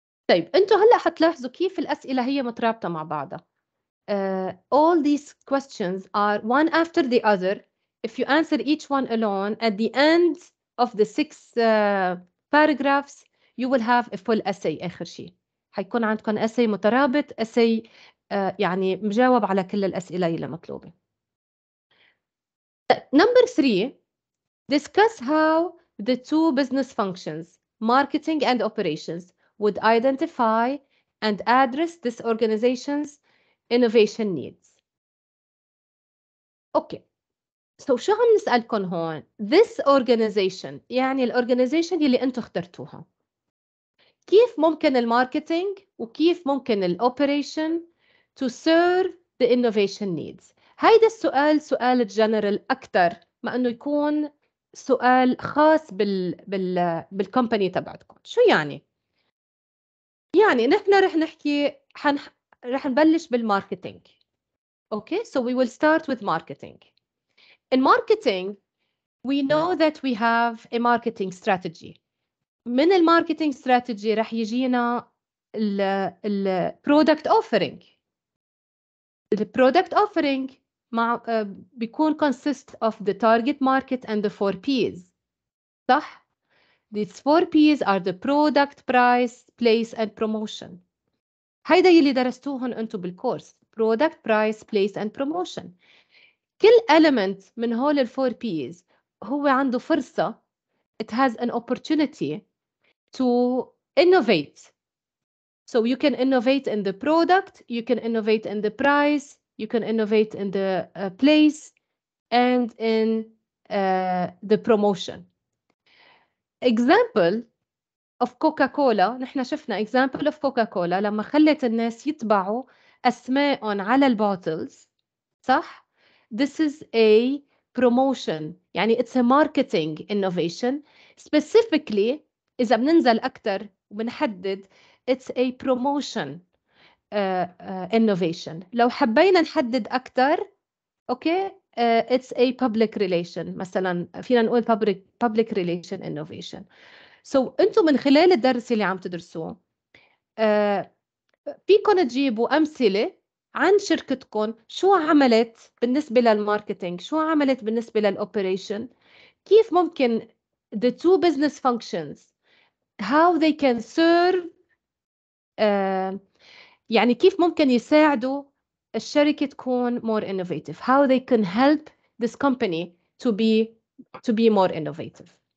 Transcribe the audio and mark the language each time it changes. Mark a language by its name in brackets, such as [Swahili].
[Arabic] طيب انتوا هلا حتلاحظوا كيف الأسئلة هي مترابطة مع بعضها. [English] All these questions are one after the other. If you answer each one alone, at the end of the 6 paragraphs, you will have a full essay. [Arabic] آخر شيء حيكون عندكم essay مترابط، essay يعني مجاوب على كل الأسئلة اللي مطلوبة. [English] Number 3, discuss how the two business functions, marketing and operations, would identify and address this organization's innovation needs. Okay. [Arabic] So شو عم نسألكم هون؟ [English] This organization [Arabic] يعني الorganization اللي انتم اخترتوها. كيف ممكن الماركتينج وكيف ممكن الاوبريشن [English] to serve the innovation needs؟ [Arabic] هيدا السؤال سؤال جنرال أكثر ما إنه يكون سؤال خاص بالكومباني تبعتكم. شو يعني؟ يعني نحن رح نحكي رح نبلش بالماركتينج. [English] Okay, so we will start with marketing. In marketing, we know that we have a marketing strategy. [Arabic] من الماركتينج strategy رح يجينا ال product offering. [English] The product offering [Arabic] مع بيكون [English] consist of the target market and the 4 P's. [Arabic] صح؟ [English] These 4 P's are the product, price, place and promotion. [Arabic] هيدا يلي درستوهن انتم بالكورس. [English] Product, price, place and promotion. [Arabic] كل element من هول ال 4 P's هو عنده فرصة [English] it has an opportunity to innovate. So you can innovate in the product, you can innovate in the price, you can innovate in the place, and in the promotion. Example of Coca-Cola، [Arabic] نحن شفنا [English] example of Coca-Cola [Arabic] لما خلت الناس يطبعوا أسماءهم على البوتلز، صح؟ [English] This is a promotion، يعني it's a marketing innovation. Specifically [Arabic] إذا بننزل أكتر وبنحدد [English] it's a promotion innovation. [Arabic] لو حبينا نحدد أكتر أوكي [English] it's a public relation، [Arabic] مثلا فينا نقول [English] public relation innovation. [Arabic] So أنتم من خلال الدرس اللي عم تدرسوه فيكم تجيبوا أمثلة عن شركتكم، شو عملت بالنسبة للماركتينج، شو عملت بالنسبة للأوبريشن، كيف ممكن [English] the two business functions how they can serve [Arabic] يعني كيف ممكن يساعدوا الشركة تكون [English] more innovative, how they can help this company to be more innovative.